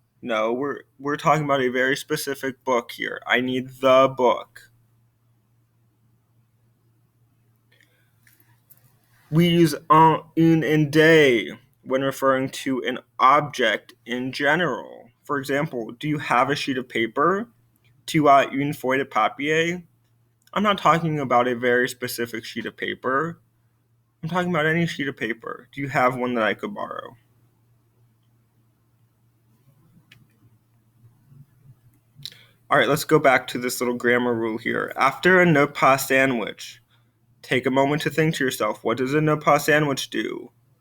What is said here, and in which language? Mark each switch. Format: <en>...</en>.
<en>No, we're talking about a very specific book here. I need the book. We use un, une, and des when referring to an object in general. For example, do you have a sheet of paper?</en> <fr>Tu as une feuille de papier?</fr> <en>I'm not talking about a very specific sheet of paper. I'm talking about any sheet of paper. Do you have one that I could borrow? All right, let's go back to this little grammar rule here. After a ne pas sandwich, take a moment to think to yourself, what does a ne pas sandwich do?</en>